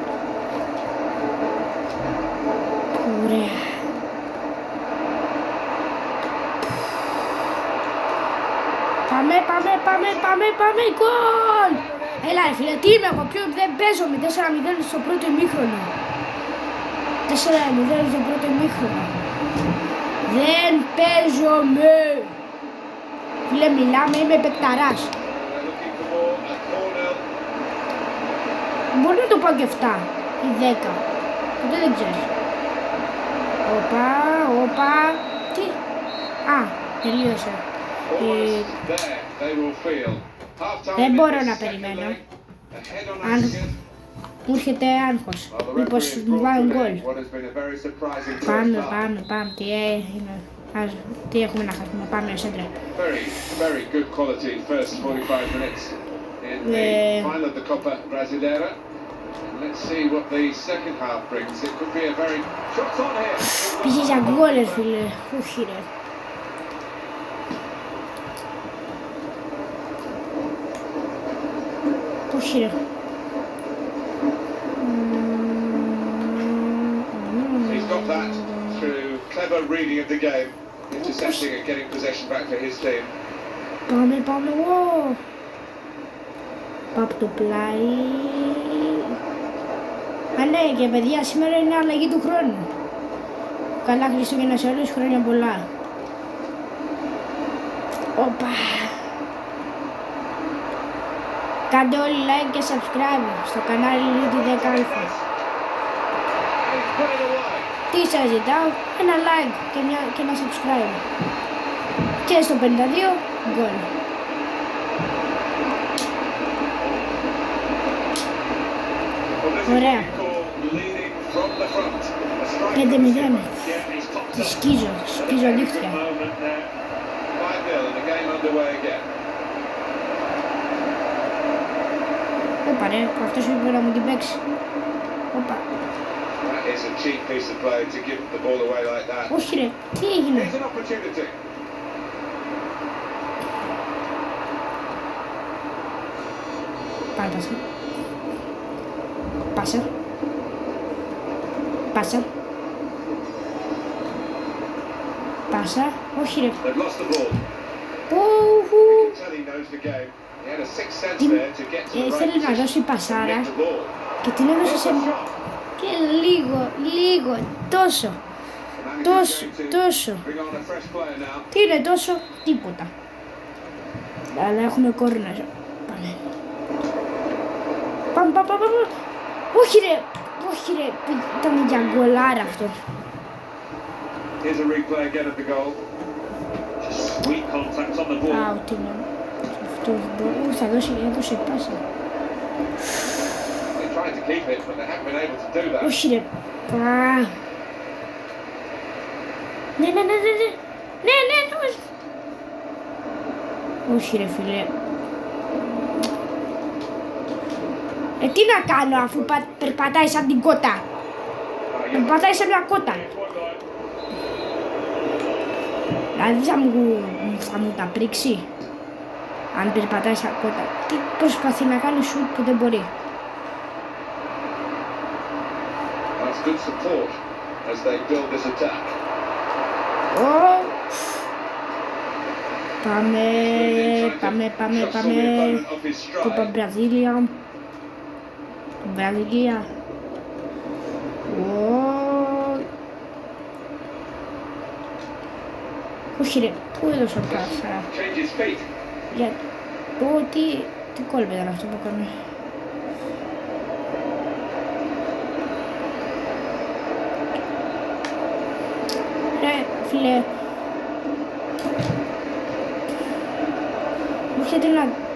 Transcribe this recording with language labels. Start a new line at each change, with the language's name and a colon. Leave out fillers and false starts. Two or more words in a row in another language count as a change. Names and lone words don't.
Greek: Ωραία. Πάμε, πάμε, πάμε, πάμε, πάμε, γκολ! Έλα ρε φίλε, τι είμαι εγώ, δεν παίζω με 4-0 στο πρώτο ημίχρονο. 4-0 στο πρώτο ημίχρονο. Δεν παίζομαι. Φίλε, μιλάμε, είμαι παικταράς.
English: They're looking for more, a corner.
Greek: Μπορεί να το πάω και 7 ή 10. Ποτέ δεν ξέρεις. Οπα, οπα. Τι. Α, τελείωσε.
English: Almost there, they will feel. Half-time
Greek: Δεν
English: in
Greek: μπορώ
English: this
Greek: να
English: second
Greek: περιμένω.
English: leg. Ahead on
Greek: Αν
English: Aston.
Greek: μου έρχεται άγχος.
English: Well, the
Greek: Μήπως
English: referee has
Greek: μου
English: brought
Greek: βάλουν
English: to
Greek: γκολ.
English: end what has been a very surprising first
Greek: Πάμε,
English: half.
Greek: πάμε, πάμε. Τι έγινε. Τι έχουμε να χάσουμε. Πάμε, σέντρα.
English: Very, very good quality first 45 minutes in the final of the Copa Brasileira. And let's see what the second half brings. It could be a very... Shots on here.
Greek: Πήγε για γκολ, ρε φίλε. Όχι ρε. Όχι ρε.
English: He's got that through clever reading of the game, intercepting and getting possession back for his team.
Greek: Πάμε, πάμε, wow. Πάω από το πλάι. Α, ναι, και παιδιά, σήμερα είναι αλλαγή του χρόνου. Καλά Χριστούγεννα σε όλους, χρόνια πολλά. Όπα. Κάντε όλοι like και subscribe στο κανάλι Λίτη 10α.
English: He's put it away.
Greek: Τι σας ζητάω, ένα like και ένα subscribe. Και στο 52 γκολ. Ωραία. 5-0. Τη σκίζω δίχτυα.
English: 5-0 and the game underway again.
Greek: Όπα ρε, αυτός είπε να μου την παίξει. Όπα.
English: That is a cheap piece of play to give the ball away like that.
Greek: Όχι ρε, τι έγινε.
English: Here's an opportunity.
Greek: Πάσα. Πάσα. Πάσα. Πάσα. Όχι ρε.
English: They've lost the ball.
Greek: Που.
English: You can tell he knows the game. He had a sixth sense there to get to the right
Greek: Θέλει να δώσει
English: position.
Greek: πασάρα
English: Hit the ball.
Greek: και την έδωσε σε και λίγο, τόσο, τόσο.
English: Bring on a fresh player now.
Greek: Τι είναι τόσο, τίποτα. Αλλά έχουμε κόρνερ. Πάμε. Όχι ρε, ήταν για γκολάρα αυτό.
English: Here's a replay again of the goal. Weak contact on the ball.
Greek: Out είναι. Αυτό θα έδωσε πάσα.
English: They tried to keep it, but they haven't been able to do that.
Greek: Όχι ρε. Ναι. Όχι ρε φίλε. Τι να κάνω αφού περπατάει σαν την κότα. Περπατάει σαν μια κότα. Δηλαδή θα μου τα πρίξει. Αν περπατάει σαν κότα. Τι προσπαθεί να κάνει σουτ που δεν μπορεί.
English: That's good support as they build this attack.
Greek: Πάμε.
English: Just saw the opponent off his
Greek: Κούπα
English: stride.
Greek: Βραζίλια. Βραζιλία. Όχι ρε, πού έδωσα πάσα.
English: Change his feet.
Greek: Για τι κόλπο ήταν αυτό που έκανε. Ρε φίλε. Όχι γιατί να...